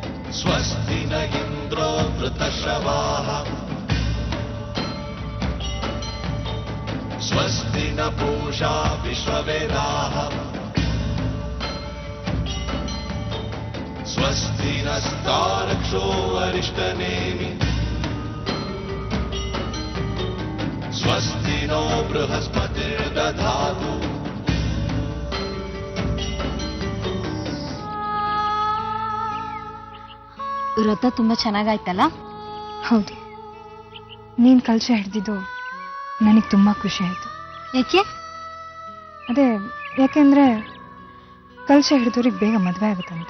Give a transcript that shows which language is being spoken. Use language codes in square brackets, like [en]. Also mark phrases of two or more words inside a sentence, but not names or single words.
[sa] स्वस्ति न इन्द्रो वृतश्रवाः स्वस्ति न पूषा विश्ववेदाः स्वस्ति नस्तारक्षो अरिष्टनेमि स्वस्ति नो बृहस्पतिर्दधातु [kn] ವ್ರತ ತುಂಬಾ ಚೆನ್ನಾಗಾಯ್ತಲ್ಲ? ಹೌದು, ನೀನ್ ಕಲಶ ಹಿಡ್ದಿದ್ದು ನನಗೆ ತುಂಬಾ ಖುಷಿ ಆಯ್ತು. ಯಾಕೆ? ಅದೇ ಯಾಕೆಂದ್ರೆ ಕಲಶ ಹಿಡಿದವ್ರಿಗೆ ಬೇಗ ಮದ್ವೆ ಆಗುತ್ತಂತೆ.